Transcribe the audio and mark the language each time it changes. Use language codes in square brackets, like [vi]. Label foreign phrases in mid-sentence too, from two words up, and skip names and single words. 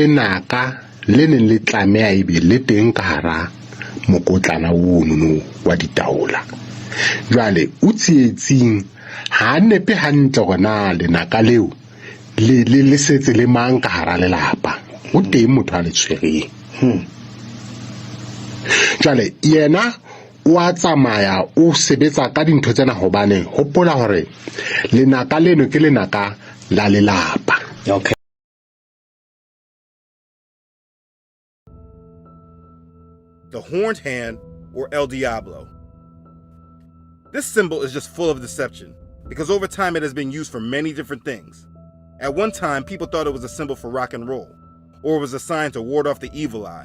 [st] lenaka le neng le tlamea ebe le teng ka hara mokotlana ono wa ditaola jwale o tsietsing ha nepe hantle gona lenaka leo le setse le mang ka hara lelapa o teng motho a le tshwereng jwale yena wa tsamaya o sebetsa ka dintho tsena hobane hopola hore lenaka leno ke lenaka la lelapa. [en] Okay. The horned hand, or El Diablo. This symbol is just full of deception because over time it has been used for many different things. At one time, people thought it was a symbol for rock and roll, or it was a sign to ward off the evil eye.